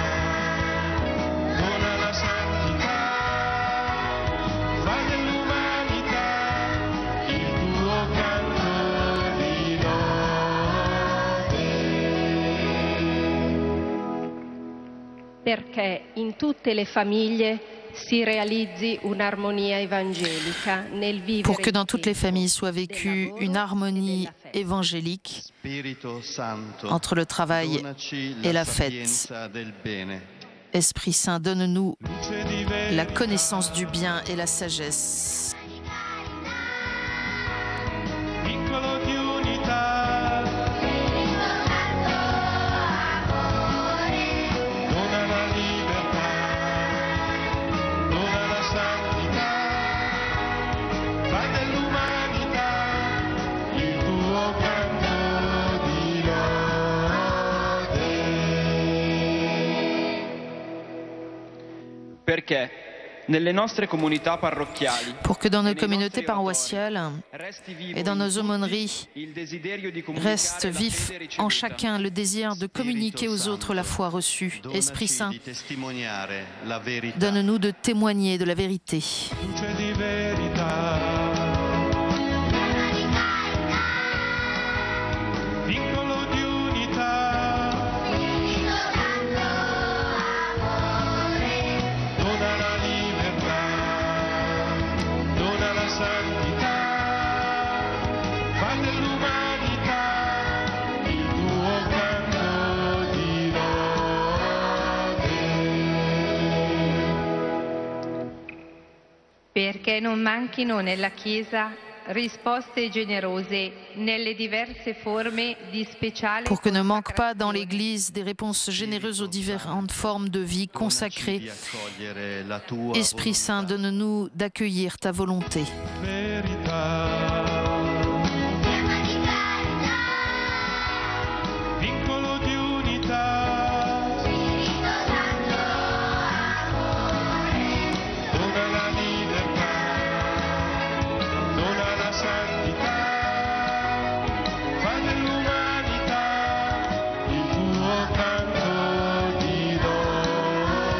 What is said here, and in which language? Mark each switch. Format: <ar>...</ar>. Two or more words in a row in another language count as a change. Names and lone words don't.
<it>dona la santità, fai dell'umanità il tuo canto di lode. Perché in tutte le famiglie si</it> <fr>réalise une harmonie évangélique</fr> <it>nel vivere.</it> <fr>Pour que dans toutes les familles soit vécue une harmonie évangélique</fr> <it>Spirito Santo,</it> <fr>entre le travail</fr> <it>donaci</it> <fr>et la la fête.</fr> <it>sapienza del bene.</it> <fr>Esprit Saint, donne-nous</fr> <it>Luce di verità,</it> <fr>la connaissance du bien et la sagesse.</fr> <it>vincolo di unità, dona la libertà, dona la santità, fai dell'umanità il tuo canto di lode. Perché nelle nostre comunità parrocchiali</it> <fr>Pour que dans nos</fr> <it>e nei</it> <fr>communautés</fr> <it>nostri</it> <fr>paroissiales</fr> <it>resti vivo</it> <fr>et dans</fr> <it>in</it> <fr>nos</fr> <it>tutti</it> <fr>aumôneries</fr> <it>il desiderio di comunicare</it> <fr>reste</fr> <it>la</it> <fr>vif</fr> <it>fede ricevuta.</it> <fr>en chacun le désir de communiquer aux autres la foi reçue. Esprit</fr> <it>Donaci</it> <fr>Saint,</fr> <it>di testimoniare la verità.</it> <fr>donne-nous de témoigner de la vérité.</fr> <it>Luce di verità, vincolo di unità, dona la libertà, dona la santità, fai dell'umanità il tuo canto di lode. Perché non manchino nella Chiesa risposte generose nelle diverse forme di speciale</it> <fr>Pour que ne manque pas dans l'Église des réponses généreuses aux différentes formes de vie consacrées.</fr> <it>Donaci di accogliere la tua</it> <fr>Esprit Saint,</fr> <it>volontà.</it> <fr>donne-nous d'accueillir ta volonté.</fr> <it>Verità, vincolo di unità, dona la libertà, dona la santità, fai dell'umanità il tuo canto di lode.</it>